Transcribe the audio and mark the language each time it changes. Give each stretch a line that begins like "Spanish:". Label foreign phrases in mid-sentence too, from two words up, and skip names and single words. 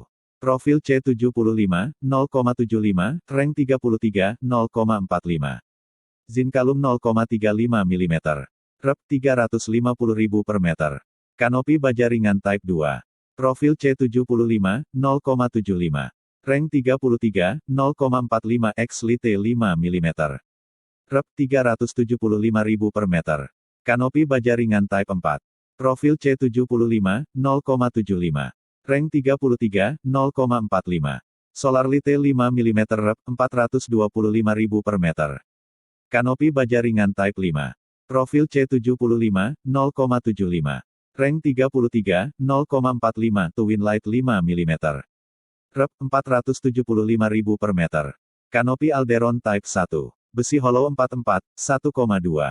Indonesian: Profil C75, 0,75, rank 33, 0,45. Zinkalum 0,35 mm. Rep, 350.000 per meter. Kanopi baja ringan Type 2. Profil C75, 0,75. Rank 33, 0,45 x lite 5 mm. Rep, 375.000 per meter. Kanopi baja ringan Type 4. Profil C75, 0,75. Rank 33, 0,45. Solar lite 5 mm. Rep, 425.000 per meter. Kanopi baja ringan Type 5. Profil C75, 0,75. Rank 33, 0,45 Twin Light 5 mm. Rep, 475.000 per meter. Kanopi Alderon Type 1. Besi hollow 44, 1,2.